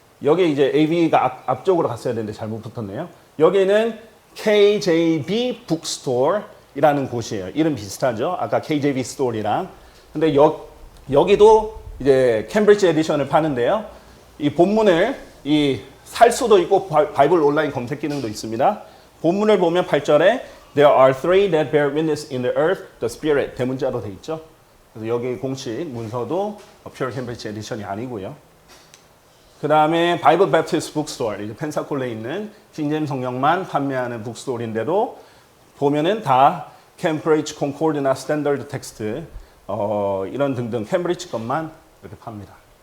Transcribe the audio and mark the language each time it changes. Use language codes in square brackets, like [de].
[ko] 여기 이제 AV가 앞쪽으로 갔어야 되는데 잘못 붙었네요. 여기는 KJB 북스토어이라는 곳이에요. 이름 비슷하죠? 아까 KJB 스토어이랑. 근데 여기도 이제 캠브리지 에디션을 파는데요. 이 본문을 살 수도 있고 바이블 온라인 검색 기능도 있습니다. 본문을 보면 8절에 [en] There are three that bear witness in the earth, the Spirit. [ko] 대문자로 돼 있죠. 그래서 여기 공식 문서도 Pure Cambridge 에디션이 아니고요. 그 다음에 바이블 베프티스트 북스토어, 이제 펜사콜레에 있는 킹제임 성경만 판매하는 북스토어인데도 보면은 다 캠브리지 콘코르드나 스탠더드 텍스트 이런 등등 캠브리지 것만 이렇게 팝니다.